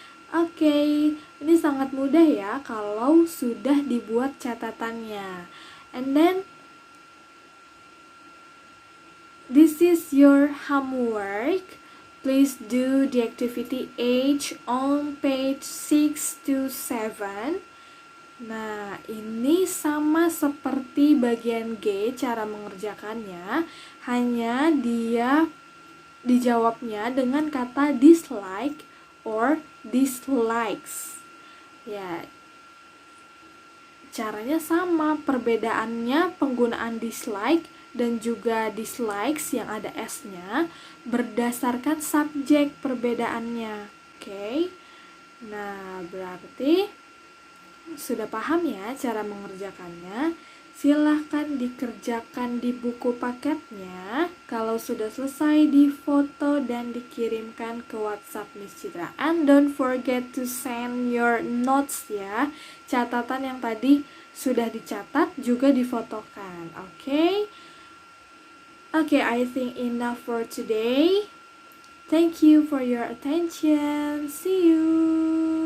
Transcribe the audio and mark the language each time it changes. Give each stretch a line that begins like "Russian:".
Indonesian: Oke, ini sangat mudah ya kalau sudah dibuat catatannya.
English: And then, this is your homework. Please do the activity H on page 6 to 7.
Indonesian: Nah, ini sama seperti bagian G cara mengerjakannya, hanya dia dijawabnya dengan kata dislike or dislikes. Ya, caranya sama, perbedaannya penggunaan dislike dan juga dislikes yang ada S-nya berdasarkan subjek perbedaannya. Oke. Nah, berarti sudah paham ya cara mengerjakannya. Silahkan dikerjakan di buku paketnya. Kalau sudah selesai, difoto dan dikirimkan ke WhatsApp Miss Citra.
English: And don't forget to send your notes ya.
Indonesian: Catatan yang tadi sudah dicatat juga difotokan. Oke?
English: Okay, I think enough for today. Thank you for your attention. See you.